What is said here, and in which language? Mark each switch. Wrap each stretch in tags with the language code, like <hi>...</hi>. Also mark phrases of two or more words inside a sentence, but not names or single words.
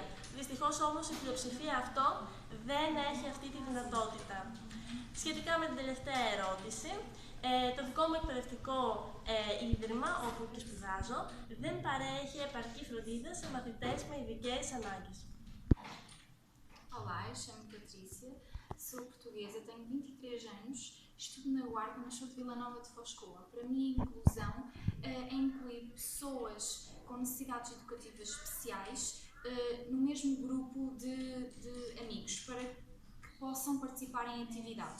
<el>Δυστυχώς όμως η πλειοψηφία αυτό δεν έχει αυτή τη δυνατότητα. Σχετικά με την τελευταία ερώτηση, το δικό μου εκπαιδευτικό ίδρυμα, όπου και σπουδάζω, δεν parece επαρκή φροντίδα σε μαθητές με ειδικές ανάγκες.</el> <pt>Olá, eu chamo-me Patrícia, sou portuguesa, tenho 23 anos, estudo na UARP, mas sou de Vila Nova de Foz. Para mim, a inclusão é incluir pessoas com necessidades educativas especiais no mesmo grupo de amigos, para que possam participar em atividades.</pt>